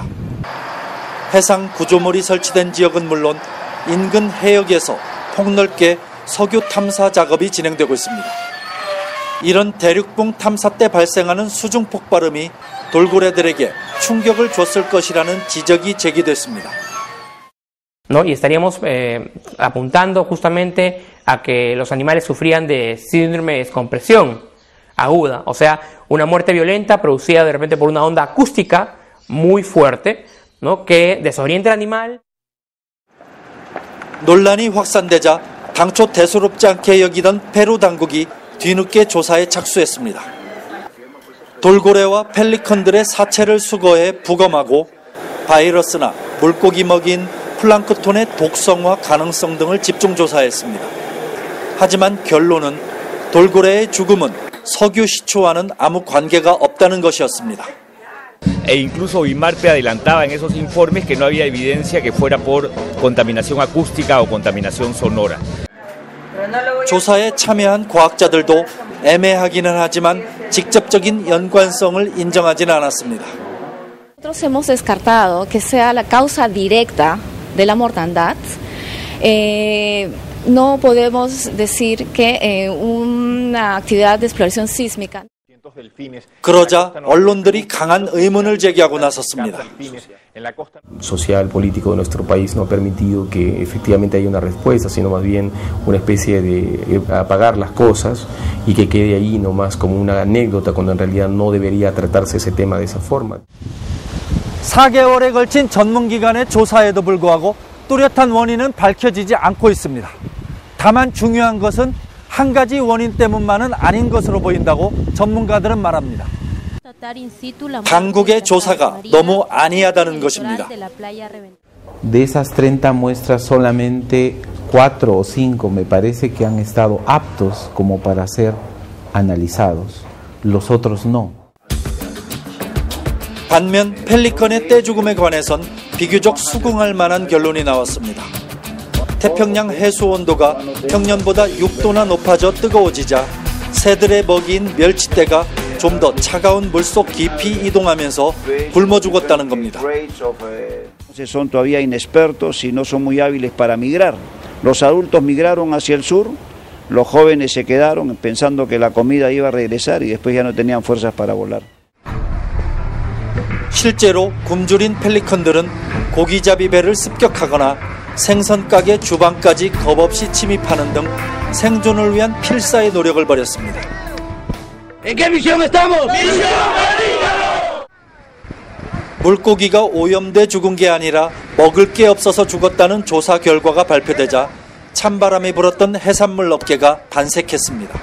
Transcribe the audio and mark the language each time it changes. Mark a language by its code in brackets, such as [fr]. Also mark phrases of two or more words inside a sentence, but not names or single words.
[ko] 해상 구조물이 설치된 지역은 물론 인근 해역에서 폭넓게 석유 탐사 작업이 진행되고 있습니다. 이런 대륙붕 탐사 때 발생하는 수중 폭발음이 돌고래들에게 충격을 줬을 것이라는 지적이 제기됐습니다. [es] ¿No? Y estaríamos apuntando justamente a que los animales sufrían de síndrome de descompresión aguda, o sea, una muerte violenta producida de repente por una onda acústica muy fuerte, ¿no? que desorienta al animal. [ko] 논란이 확산되자 당초 대수롭지 않게 여기던 페루 당국이 뒤늦게 조사에 착수했습니다. 돌고래와 펠리컨들의 사체를 수거해 부검하고 바이러스나 물고기 먹인 플랑크톤의 독성화 가능성 등을 집중 조사했습니다. 하지만 결론은 돌고래의 죽음은 석유 시추와는 아무 관계가 없다는 것이었습니다. [es] e incluso INMARPE adelantaba en esos informes que no había evidencia que fuera por contaminación acústica o contaminación sonora. [ko] 조사에 참여한 과학자들도 애매하기는 하지만 직접적인 연관성을 인정하지는 않았습니다. [es] Nosotros hemos descartado que sea la causa directa de la mortandad. No podemos decir que una actividad de exploración sísmica. [ko] 그러자 언론들이 강한 의문을 제기하고 나섰습니다. [es] Social, político de nuestro país no ha permitido que efectivamente haya una respuesta, sino más bien una especie de apagar las cosas y que quede ahí nomás como una anécdota cuando en realidad no debería tratarse ese tema de esa forma. [ko] 4개월에 걸친 전문기관의 조사에도 불구하고 뚜렷한 원인은 밝혀지지 않고 있습니다. 다만 중요한 것은 한 가지 원인 때문만은 아닌 것으로 보인다고 전문가들은 말합니다. 당국의 조사가 너무 안이하다는 것입니다. [es] De esas 30 muestras solamente 4 o 5 me parece que han estado aptos como para ser analizados. Los otros no. [ko] 반면 펠리컨의 떼죽음에 관해선 비교적 수긍할 만한 결론이 나왔습니다. 태평양 해수 온도가 평년보다 6도나 높아져 뜨거워지자 새들의 먹이인 멸치떼가 좀 더 차가운 물속 깊이 이동하면서 굶어 죽었다는 겁니다. [es] Son todavía inexpertos y no son muy hábiles para migrar. Los adultos migraron hacia el sur, los jóvenes se quedaron pensando que la comida iba a regresar y después ya no tenían fuerzas para volar. [ko] 실제로 굶주린 펠리컨들은 고기잡이 배를 습격하거나 생선가게 주방까지 겁없이 침입하는 등 생존을 위한 필사의 노력을 벌였습니다. 물고기가 오염돼 죽은 게 아니라 먹을 게 없어서 죽었다는 조사 결과가 발표되자 찬바람이 불었던 해산물 업계가 반색했습니다.